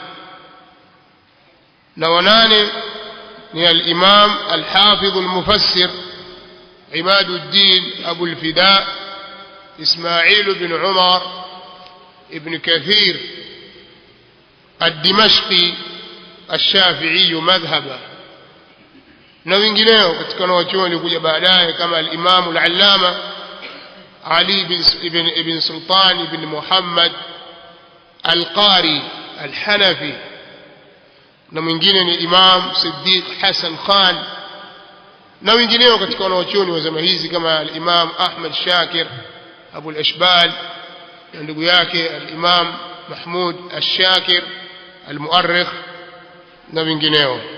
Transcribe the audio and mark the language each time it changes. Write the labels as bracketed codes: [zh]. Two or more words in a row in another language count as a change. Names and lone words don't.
[ar] نوناني من الإمام الحافظ المفسر عماد الدين أبو الفداء إسماعيل بن عمر ابن كثير الدمشقي الشافعي مذهبا. [sw] na wengineo katika wanachuoni kuja baadaye kama al-Imam al-Allama Ali ibn Sultan ibn Muhammad al-Qari al-Hanafi, na mwingine ni Imam Siddiq Hassan Khan, na wengineo katika wanachuoni wa zama hizi kama al-Imam Ahmad Shakir Abu al-Ashbal na ndugu yake al-Imam Mahmud al-Shakir al-Muarrikh na wengineo.